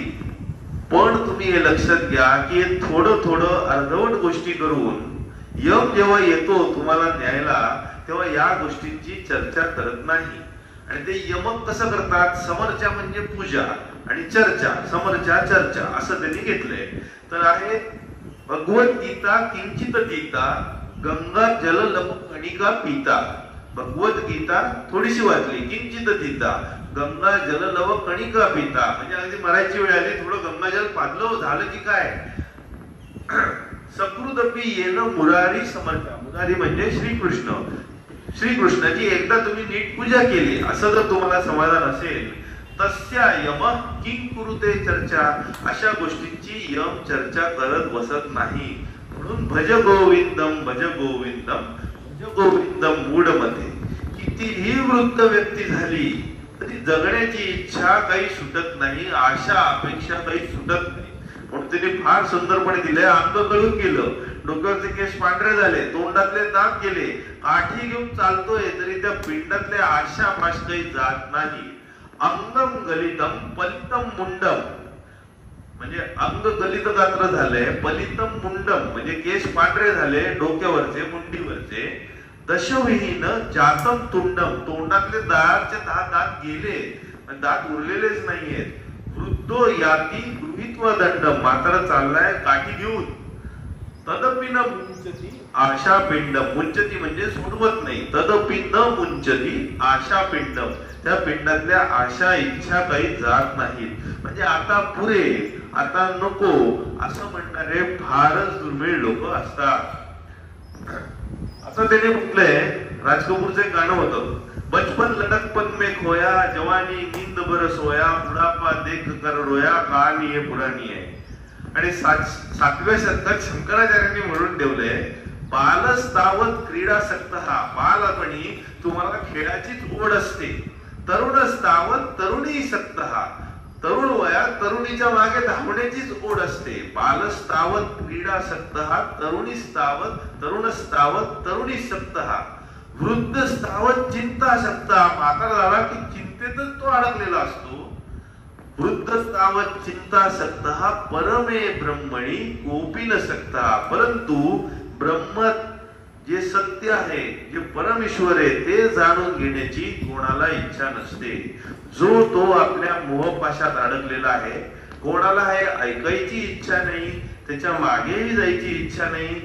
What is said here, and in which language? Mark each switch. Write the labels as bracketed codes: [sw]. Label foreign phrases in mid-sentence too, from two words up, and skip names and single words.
[mr] पण तुम्ही हे लक्षात घ्या की हे थोडं थोडं अर्धवट गोष्टी करून यम जेव्हा येतो तुम्हाला न्यायला, तेव्हा या गोष्टींची चर्चा करत नाही. आणि ते यमक कसं करतात, समर्चा म्हणजे पूजा आणि चर्चा, समर्चा चर्चा असं त्यांनी घेतलंय. तर आहे [sa] भगवद्गीता किंचित गीता, गंगा जल लप कणिका पिता. [mr] भगवद्गीता थोडीशी वाचली, [sa] किंचित गीता, गंगा जल लव कणिका पिता. [mr] म्हणजे अगदी मराठी वेळ आली, थोडं गंगाजल पाजलं झालं की काय. [sa] सकृदपी येन मुरारी समर्था. [mr] मुरारी म्हणजे श्रीकृष्ण. श्रीकृष्णाची एकदा तुम्ही नीट पूजा केली असं जर तुम्हाला समाधान असेल, [sa] तस्या यम किं कुरुते चर्चा. [mr] अशा गोष्टींची यम चर्चा करत बसत नाही. [sa] म्हणून भज गोविंदम भज गोविंदम भज गोविंदम मूढ मध्ये. [mr] कितीही वृद्ध व्यक्ती झाली तरी जगण्याची इच्छा काही सुटत नाही, आशा अपेक्षा काही सुटत नाही. म्हणून त्यांनी फार सुंदरपणे दिले. अंग गळून गेलं, डोक्यावरचे केस पांढरे झाले, तोंडातले दात गेले, काठी घेऊन चालतोय तरी त्या पिंडातल्या आशा पाश काही जात नाही. [sa] अंगम गलितम पलितम मुंडम, [mr] म्हणजे अंग गलित गात्र झालंय, [sa] पलितम मुंडम [mr] म्हणजे केस पांढरे झाले डोक्यावरचे मुंडीवरचे. [sa] दशविहीन जातम तुंडम, [mr] तोंडातले दातचे 10 दात गेले, दात उरलेलेच नाहीयेत. [sa] वृद्धो याती गृहीत्व दंडम, [mr] म्हातारा चाललाय काठी घेऊन. [sa] तदपि न मुंचती आशा पिंडम, [mr] मुंचती म्हणजे सोडवत नाही. [sa] तदपि न मुंचती आशा पिंडम, [mr] त्या पिंडातल्या आशा इच्छा काही जात नाहीत. म्हणजे आता पुरे, आता नको असं म्हणणारे फारच दुर्मिळ लोक असतात. असं त्याने म्हटलंय, राज कपूरचं एक गाणं होतं, [hi] बचपन लडकपन में खोया, जवानी नींद बरस होया, बुढ़ापा देख कर रोया, कहानी है पुरानी है. [mr] आणि 7व्या शतकात शंकराचार्यांनी म्हणून ठेवलंय, [sa] बालस्तावत क्रीडासक्त हा. [mr] बालपणी तुम्हाला खेळाचीच ओढ असते. [sa] तरुणस्तावत तरुणी सक्त हा. [mr] तरुण वयात तरुणीच्या मागे धावण्याचीच ओढ असते. [sa] बालस्तावत क्रीडासक्त हा, तरुणीस्तावत तरुणस्तावत तरुणीसक्त हा. वृद्ध स्थावत चिंतासक्त हा. [mr] म्हातारा झाला की चिंतेतच तो अडकलेला असतो. [sa] वृद्ध स्थावत चिंतासक्त हा, परमे ब्रह्मणी कोपी न सकता. [mr] परंतु ब्रह्म जे सत्य आहे, जे परमेश्वर आहे, ते जाणून घेण्याची कोणाला इच्छा नसते. जो तो आपल्या मोहपाशात अडकलेला आहे. कोणाला हे ऐकायची इच्छा नाही, त्याच्या मागेही जायची इच्छा नाही.